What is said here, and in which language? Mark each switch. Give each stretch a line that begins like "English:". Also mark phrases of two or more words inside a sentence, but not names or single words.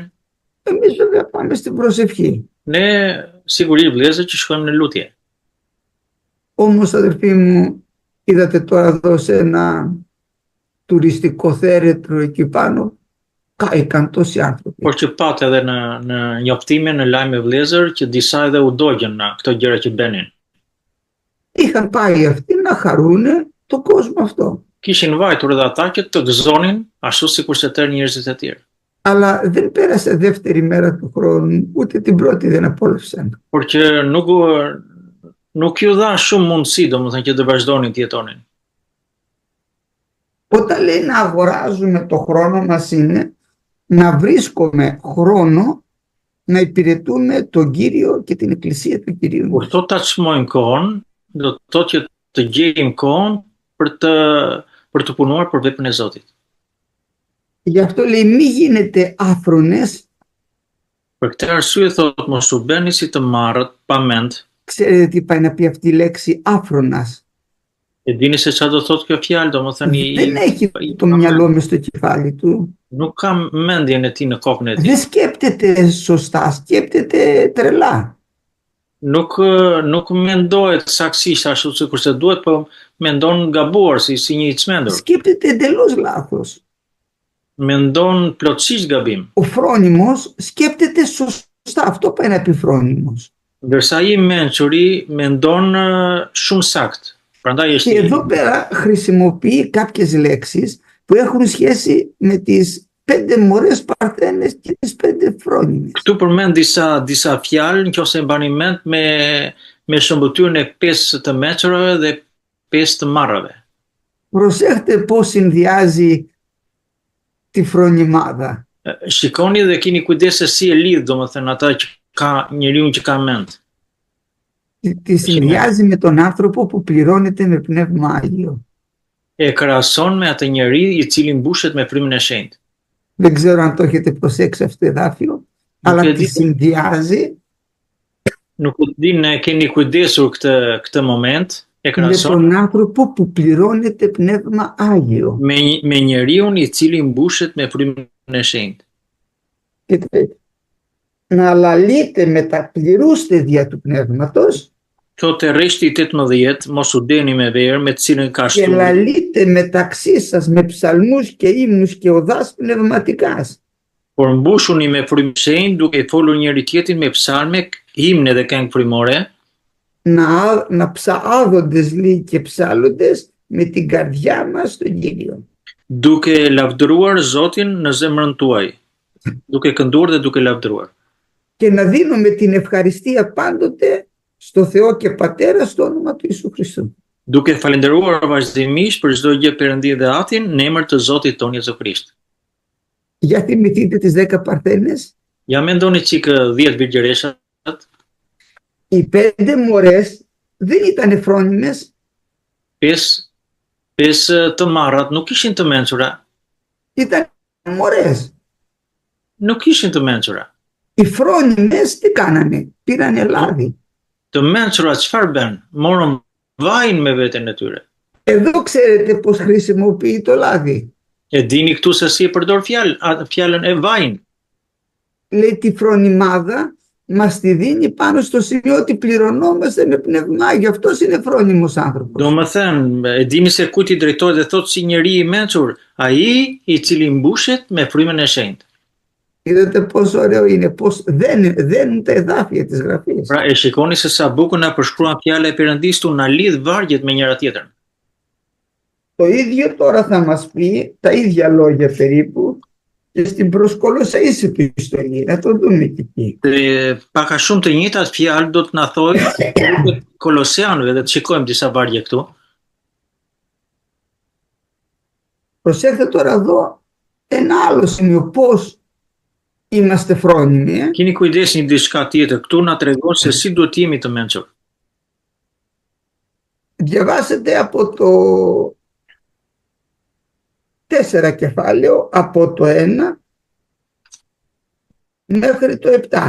Greek: Εμείς βέβαια πάμε στην προσευχή.
Albanian: Ne sigurisht vëllezër që shkojmë në lutje.
Greek: Όμως αδερφοί μου, είδατε τώρα εδώ σε ένα τουριστικό θέρετρο εκεί πάνω, κάηκαν τόσοι άνθρωποι.
Albanian: Por që pat edhe në njoftime, në lajme vëllezër, që disa edhe u dogjën nga këto gjëra që bënin.
Greek: Είχαν πάει αυτοί να χαρούνε τον κόσμο αυτό.
Albanian: Kishin vajtur edhe ata që të gëzonin ashtu sikur se tërë njerëzit e tjerë.
Greek: Αλλά δεν πέρασε δεύτερη μέρα του χρόνου, ούτε την πρώτη δεν απόλαυσαν.
Albanian: Por që nuk ju dha shumë mundësi, domethënë që të vazhdonin të jetonin.
Greek: Όταν λέει να αγοράζουμε το χρόνο μας είναι να βρίσκουμε χρόνο να υπηρετούμε τον Κύριο και την Εκκλησία του Κυρίου.
Albanian: Kur thotë ta çmojmë kohën, do të thotë që të gjejmë kohën për të punuar për veprën e Zotit.
Greek: Γι' αυτό λέει μη γίνετε άφρονες.
Albanian: Për këtë arsye thot mos u bëni si të marrët pa mend.
Greek: Ξέρετε τι πάει να πει αυτή η λέξη άφρονας?
Albanian: E dini se çfarë do thotë kjo fjalë, domethënë
Greek: Δεν έχει το μυαλό μες στο κεφάλι του.
Albanian: nuk ka mendjen e tij në kokën e tij.
Greek: Δεν σκέπτεται σωστά, σκέπτεται τρελά.
Albanian: Nuk mendohet saktësisht ashtu sikur se duhet, po mendon gabuar si një i çmendur.
Greek: Σκέπτεται εντελώς λάθος.
Albanian: Mendon plotësisht gabim.
Greek: Ο φρόνιμος σκέπτεται σωστά. Αυτό πάει να πει φρόνιμος.
Albanian: Ndërsa i mençuri mendon shumë sakt. Prandaj është
Greek: Και εδώ πέρα χρησιμοποιεί κάποιες λέξεις που έχουν σχέση με τις 5 μωρές παρθένες και τις 5 φρόνιμες.
Albanian: Këtu përmend disa fjalë nëse mbani mend me shëmbëtyrën e 5 të mençurave dhe 5 të marrave.
Greek: Προσέχτε πώς συνδυάζει τη φρονιμάδα.
Albanian: Shikoni dhe keni kujdes se si e lidh domethënë ata që ka njeriu që ka mend.
Greek: Τη συνδυάζει με τον άνθρωπο που πληρώνεται με πνεύμα Άγιο.
Albanian: E krahason me atë njeri i cili mbushet me frymën e shenjtë.
Greek: Δεν ξέρω αν το έχετε προσέξει αυτό το εδάφιο, αλλά τη συνδυάζει
Albanian: Nuk e di ne keni kujdesur këtë moment, e
Greek: με
Albanian: krahason
Greek: τον άνθρωπο που πληρώνεται πνεύμα Άγιο.
Albanian: me njeriun i cili mbushet me frymën e shenjtë.
Greek: Να λαλείτε μεταπληρούστε δια του πνεύματος
Albanian: Thotë rreshti 18, mos u deni me verë me të cilën ka
Greek: και
Albanian: shtuar.
Greek: λαλείτε μεταξύ σας με ψαλμούς και ύμνους και οδάς πνευματικάς.
Albanian: Por mbushuni me frymë shenjtë duke folur njëri tjetrin me psalme, himne dhe këngë frymore,
Greek: Να ψαάδοντες λέει και ψάλλοντες με την καρδιά μας στον Κύριο.
Albanian: duke lavdëruar Zotin në zemrën tuaj, duke kënduar dhe duke lavdëruar.
Greek: Και να δίνουμε την ευχαριστία πάντοτε στο Θεό και Πατέρα στο όνομα του Ιησού Χριστού.
Albanian: Duke falendëruar vazhdimisht për çdo gjë Perëndi dhe Atin në emër të Zotit ton Jezu Krisht.
Greek: Για θυμηθείτε τις 10 παρθένες.
Albanian: Ja mendoni çik 10 virgjëreshat,
Greek: Οι 5 μωρές δεν ήταν φρόνιμες,
Albanian: 5 të marrat nuk ishin të mençura,
Greek: ήταν μωρές.
Albanian: nuk ishin të mençura.
Greek: Οι φρόνιμες τι κάνανε? Πήρανε λάδι.
Albanian: Të mençura çfarë bën? Morën vajin me veten e tyre.
Greek: Εδώ ξέρετε πώς χρησιμοποιεί το λάδι.
Albanian: E dini këtu se si e përdor fjalën e vajin.
Greek: Λέει τη φρονιμάδα μας τη δίνει πάνω στο σημείο ότι πληρωνόμαστε με πνεύμα. Γι' αυτός είναι φρόνιμος άνθρωπος.
Albanian: Domethënë, e dini se kujt i drejtohet dhe thotë si njeri i mençur, ai i cili mbushet me frymën e shenjtë.
Greek: Είδατε πόσο ωραίο είναι, πώς δένουν τα εδάφια της Γραφής.
Albanian: Pra e shikoni se sa bukur na përshkruan fjala e Perëndis tu na lidh vargjet me njëra tjetrën.
Greek: Το ίδιο τώρα θα μας πει τα ίδια λόγια περίπου και στην προς Κολοσσαείς επιστολή. Να το δούμε και εκεί.
Albanian: Pak a shumë të njëjtat fjalë do të na thojë Koloseanëve dhe të shikojmë disa vargje këtu.
Greek: Προσέξτε τώρα εδώ ένα άλλο σημείο, πώς είμαστε φρόνιμοι.
Albanian: Keni kujdes një diçka tjetër. Këtu na tregon se si duhet jemi të mençur.
Greek: Διαβάσετε από το 4 κεφάλαιο, από το 1 μέχρι το 7.